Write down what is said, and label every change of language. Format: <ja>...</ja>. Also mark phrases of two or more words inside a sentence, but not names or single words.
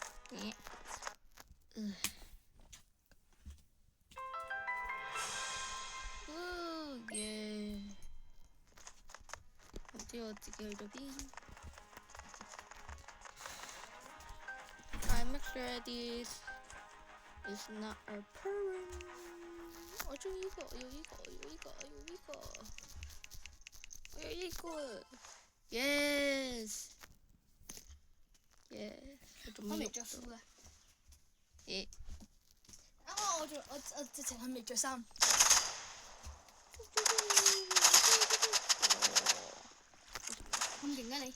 <yue>耶。耶！唔知我自己去咗邊。</yue> <en>I make sure this is not a problem。</en> <yue>我中意呢個，我要呢個，我要呢個，我要呢個，我要呢個。Yes。Yes。我未着褲嘅。咦？我直情係未着衫。咁勁啊你！</yue>